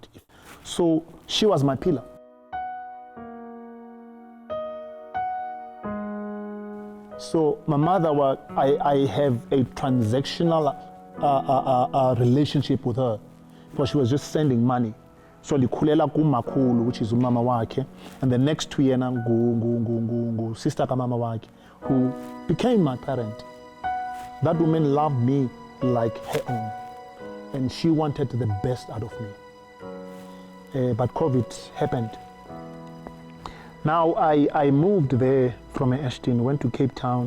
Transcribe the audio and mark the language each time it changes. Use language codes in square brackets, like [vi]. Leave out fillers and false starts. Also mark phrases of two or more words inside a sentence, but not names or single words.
[en] So she was my pillar. So my mother, I have a transactional relationship with her, because she was just sending money. [xh] So likhulela kumakhulu, [en] which is [xh] umama wakhe, [en] and the next to yena sister [xh] kamama wakhe, [en] who became my parent. That woman loved me like her own, and she wanted the best out of me. But COVID happened. Now I moved there from Ashton, went to Cape Town.